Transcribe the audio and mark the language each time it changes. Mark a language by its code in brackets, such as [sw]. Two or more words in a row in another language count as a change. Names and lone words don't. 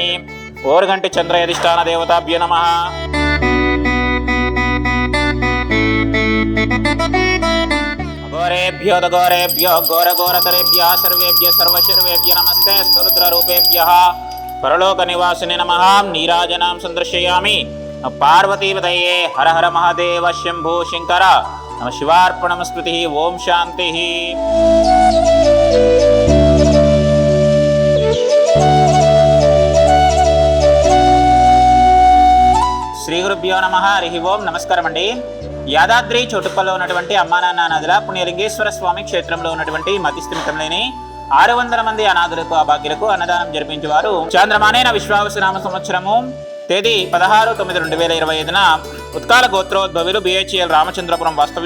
[sa] ओरगंटि चंद्र अधिष्ठान देवताभ्यो नमः। घोरेभ्यो घोरेभ्यो घोरघोरतरेभ्यः सर्वेभ्यः सर्वशर्वेभ्यः नमस्ते स्तुरुद्ररूपेभ्यः परलोक निवासिने नमः। नीराजनां संदर्शयामि पार्वतीपतये हर हर महादेव शंभो शंकर नमः शिवार्पणमस्तुतिः। ओम शांतिः। శ్రీ గురుభ్యో నమః. హరి ఓం. [te] నమస్కారం అండి. యాదాద్రి చోటుప్పల్లో ఉన్నటువంటి అమ్మానాన్న నదుల పుణ్యలింగేశ్వర స్వామి క్షేత్రంలో ఉన్నటువంటి మతిస్థిమితం లేని 600 మంది అనాథులకు అభాగ్యులకు అన్నదానం జరిపించేవారు చాంద్రమానేన విశ్వావసనామ సంవత్సరము తేదీ 16/9/2025న ఉత్కాల గోత్రోద్భవులు బిహెచ్ఎల్ రామచంద్రపురం వాస్తవులు